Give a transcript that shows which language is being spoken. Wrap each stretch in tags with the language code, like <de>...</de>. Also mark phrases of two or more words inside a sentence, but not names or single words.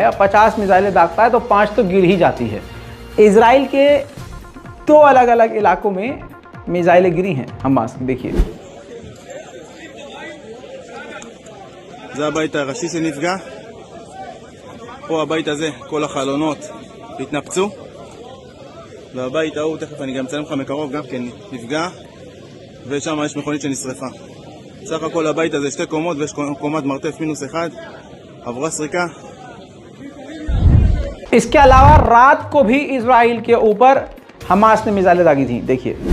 <hi>अब 50 मिसाइलें दागता है तो 5 तो गिर ही जाती है। इजराइल के 2 अलग अलग इलाकों में मिसाइलें गिरी हैं हमास। देखिए</hi> <he>זה הבית הראשי שנפגע. פה הבית הזה, כל החלונות התנפצו. והבית ההוא, תכף אני גם אצלם לך מקרוב, גם כן נפגע. ושם יש מכונית שנשרפה. סך הכל הבית הזה 2 קומות ויש קומת מרתף -1. עברה סריקה.</he> <hi>इसके अलावा रात को भी इजराइल के ऊपर हमास ने मिसाइलें दागी थी। देखिए</hi>